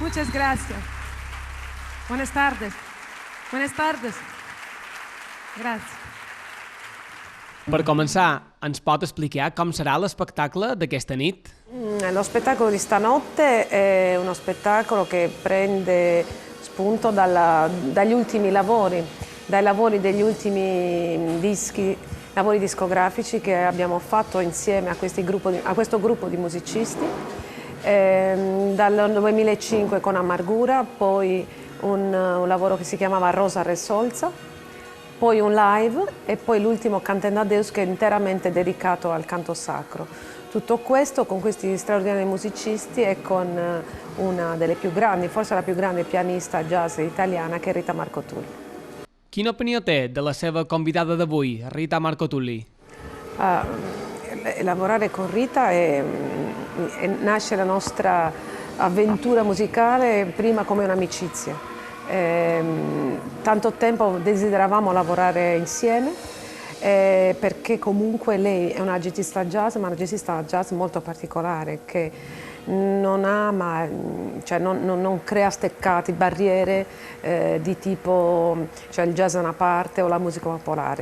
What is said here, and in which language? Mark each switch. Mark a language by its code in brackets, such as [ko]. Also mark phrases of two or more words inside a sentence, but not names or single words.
[es] gracias. Buenas tardes. Buenas tardes. [ca] Gràcies. Per començar, ens pot explicar com serà l'espectacle d'aquesta nit? [it] Lo spettacolo di stanotte è uno spettacolo che prende spunto dagli ultimi lavori, dai lavori degli ultimi dischi, lavori discografici che abbiamo fatto insieme a questo gruppo di musicisti, dal 2005 con Amargura, poi un lavoro che si chiamava Rosa Resolza, poi un live e poi l'ultimo Cantando a Deus che è interamente dedicato al canto sacro. Tutto questo con questi straordinari musicisti e con una delle più grandi, forse la più grande pianista jazz italiana che è Rita Marcotulli. [ca] Quina opinió té de la seva convidada d'avui, Rita Marcotulli? [it] Lavorare con Rita nasce la nostra avventura musicale prima come un'amicizia. Tanto tempo desideravamo lavorare insieme perché comunque lei è una jazzista jazz, ma una jazzista jazz molto particolare che non ama, cioè non crea steccati, barriere di tipo, cioè il jazz è una parte o la musica popolare.